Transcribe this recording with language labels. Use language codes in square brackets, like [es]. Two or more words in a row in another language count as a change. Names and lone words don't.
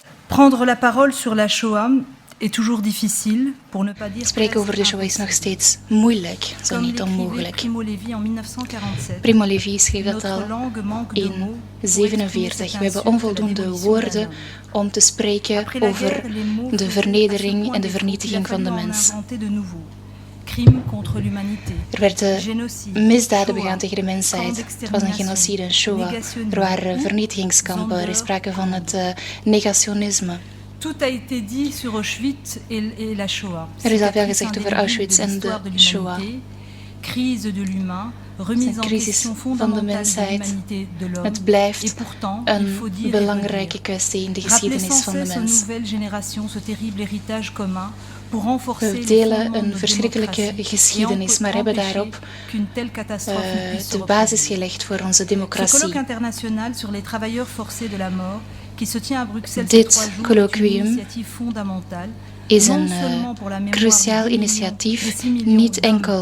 [fr] Prendre la parole sur la Shoah est toujours difficile, pour ne pas dire [nl] Spreken over de Shoah is nog steeds moeilijk, zo niet onmogelijk. [fr] Primo Levi en 1947. [nl] Primo Levi schreef dat al in 1947. We hebben onvoldoende woorden om te spreken over de vernedering en de vernietiging van de mens. Er werden misdaden begaan tegen de mensheid. Het was een genocide, een Shoah. Er waren vernietigingskampen. Er is sprake van het negationisme. [fr] Tout a été dit sur Auschwitz et la Shoah. [nl] Er is al veel gezegd over Auschwitz en de Shoah. [fr] Crise de l'humain, remise en question fondamentale de l'humanité de l'homme. [nl] Het blijft een belangrijke kwestie in de geschiedenis van de mens. [fr] Nouvelle génération ce terrible héritage commun. [nl] We delen een verschrikkelijke geschiedenis, maar hebben daarop de basis gelegd voor onze democratie. Dit colloquium is een cruciaal initiatief, niet enkel